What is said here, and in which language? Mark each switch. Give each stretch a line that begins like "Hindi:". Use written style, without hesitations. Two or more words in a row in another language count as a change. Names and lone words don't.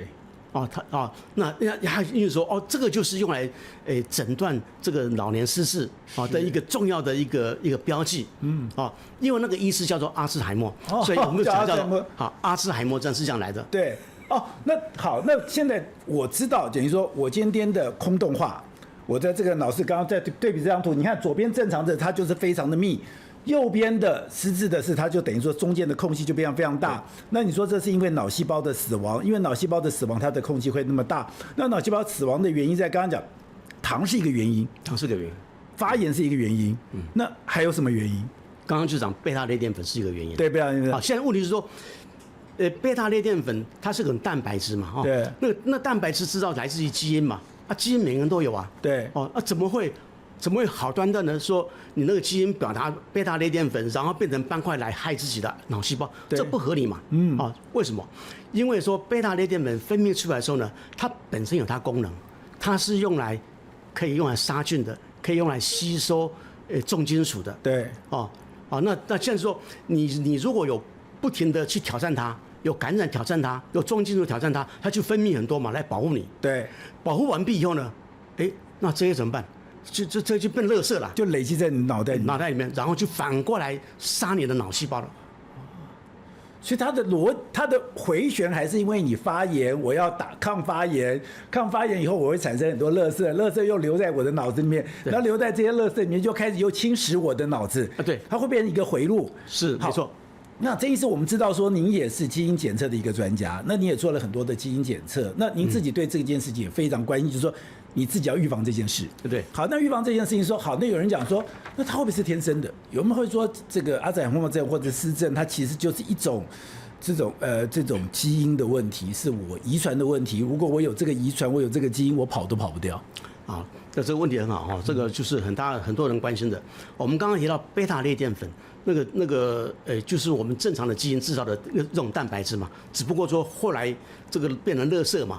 Chinese: 那因為說這個就是用來診斷這個老年失智的一個重要的一個標記，因為那個醫師叫做阿茲海默，所以我們叫做阿茲海默症是這樣來的。對，那好，那現在我知道，等於說我今天的空洞化。我在这個腦室剛剛在對比這張圖，你看左邊正常的它就是非常的密，右邊的失智的是它就等於說中間的空隙就變得非常大。那你說這是因為腦細胞的死亡，因為腦細胞的死亡它的空隙會那麼大。那腦細胞死亡的原因在剛剛講，糖是一個原因，糖是個原因，發炎是一個原因，那還有什麼原因？剛剛就講貝塔類澱粉是一個原因，對，貝塔類澱粉。好，現在問題是說，貝塔類澱粉它是個蛋白質嘛，對，那蛋白質知道來自於基因嘛。基因每個人都有啊，對，怎麼會好端端的說你那個基因表達貝塔類澱粉，然後變成斑塊來害自己的腦細胞，這不合理嘛？為什麼？因為說貝塔類澱粉分泌出來的時候呢，它本身有它功能，它是可以用來殺菌的，可以用來吸收重金屬的，對，那現在說你如果有不停的去挑戰它。有感染挑戰它，有重金屬挑戰它，它就分泌很多嘛，來保護你。对，保護完畢以後呢，那這些怎麼辦？這就變垃圾了，就累積在你腦袋裡面，然後就反過來殺你的腦細胞了。所以它的回旋還是因為你發炎，我要打抗發炎，抗發炎以後我會產生很多垃圾，垃圾又留在我的腦子裡面，然後留在這些垃圾裡面就開始又侵蝕我的腦子。對，它會變成一個回路。是，沒錯。那這意思我們知道說您也是基因檢測的一個專家，那你也做了很多的基因檢測，那您自己對這件事情也非常關心，就是說你自己要預防這件事。對，好，那預防這件事情說好，那有人講說，那它會不會是天生的？有人會說這個阿茲海默症或者失智，它其實就是一種這種基因的問題，是我遺傳的問題。如果我有這個遺傳，我有這個基因，我跑都跑不掉。啊，那這個問題很好哈，這個就是很多人關心的。我們剛剛提到貝塔類澱粉。那個就是我們正常的基因製造的這種蛋白質嘛，只不過說後來這個變成垃圾嘛，